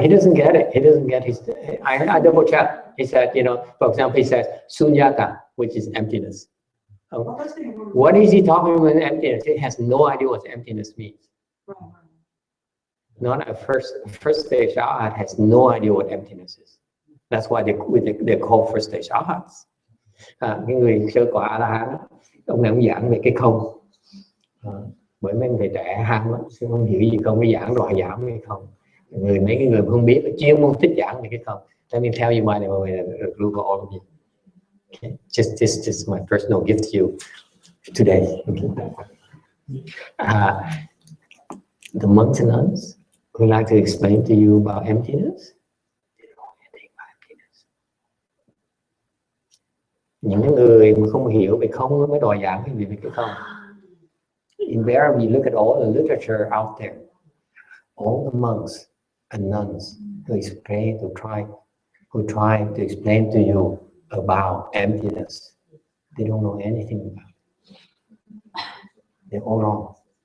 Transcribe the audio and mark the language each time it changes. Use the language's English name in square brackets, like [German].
[English] He doesn't get it. He doesn't get his. I double check. He said, for example, he says sunyata, which is emptiness. What is he talking about emptiness? He has no idea what emptiness means. Not at first stage art has no idea what emptiness is. That's why they call first stage arts. [Vietnamese] Cái người sơ quả A La Hán, ông này ông giảng về cái không. Bởi mấy thầy trẻ ham lắm, không hiểu gì không, cái giảng rồi giảng hay không. Mấy cái người không biết chuyên môn thích giảng về cái không. [English] Let me tell you my group of all of you. Okay. Just my personal gift to you today. The monks and nuns would like to explain to you about emptiness. They don't know anything about emptiness. [Vietnamese] Những người mà không hiểu về không mới đòi giảng cái gì về cái không. [English] In there we look at all the literature out there. All the monks and nuns who try to explain to you about emptiness. They don't know anything about it. They're all wrong.